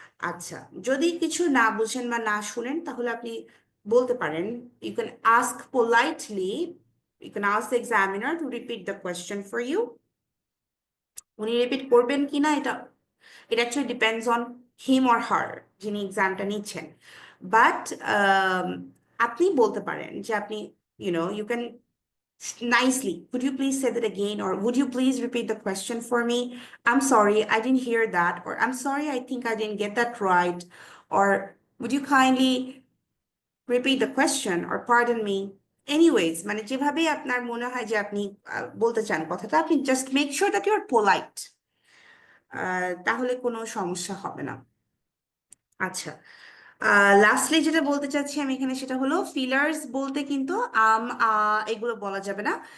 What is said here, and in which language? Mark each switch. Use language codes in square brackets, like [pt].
[bn] আচ্ছা, যদি কিছু না বুঝেন বা না শুনেন, তাহলে আপনি বলতে পারেন, [en] You can ask politely, you can ask the examiner to repeat the question for you. [bn] উনি রিপিট করবেন কিনা এটা [en] it actually depends on him or her [bn] যিনি এক্সামটা নিচ্ছেন বাট আপনি বলতে পারেন যে আপনি [en] you can nicely, would you please say that again, or would you please repeat the question for me? I'm sorry, I didn't hear that, or I'm sorry, I think I didn't get that right, or would you kindly repeat the question, or pardon me? [bn] Anyways, মানে যেভাবে আপনার মনে হয় যে আপনি বলতে চান কথাটা, আপনি [en] just make sure that you're polite. [bn] তাহলে কোনো সমস্যা হবে না। আচ্ছা, লাস্টলি যেটা বলতে চাচ্ছি আমি এখানে সেটা হলো ফিলার্স বলতে কিন্তু এগুলো বলা যাবে না।